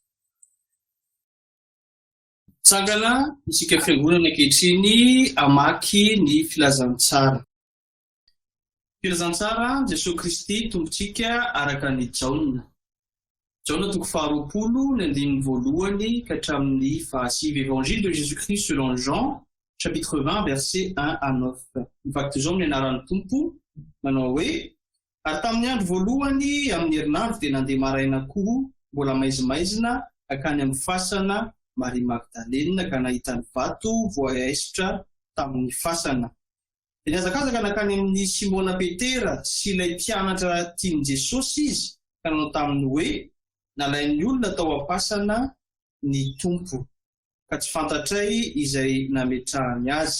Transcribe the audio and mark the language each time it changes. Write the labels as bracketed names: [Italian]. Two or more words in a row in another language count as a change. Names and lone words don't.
[Malagasy] Tsangana isika fiangonana ankehitriny hamaky ny filazantsara. Filazantsara Jesosy Kristy tompontsika araka ny Jaona. Jaona 2:2 ka hatramin'ny 5. [French] Évangile de Jésus-Christ selon Jean, chapitre 20, versets 1-9. [Malagasy] Mifaky-izao amin'ny anaran'ny Tompo manao hoe, ary tamin'ny andro voalohany amin'ny herinandro dia nandeha maraina koa mbola maizimaizina akany amin'ny fasana Maria Magdalena ka nahita ny vato voaesitra tamin'ny fasana. Dia niazakazaka nakany amin'ny Simona Petera sy ilay mpianatra tian'i Jesosy izy ka nanao taminy hoe, nalain'ny olona tao am-pasana ny Tompo ka tsy fantatray izay nametrahany azy.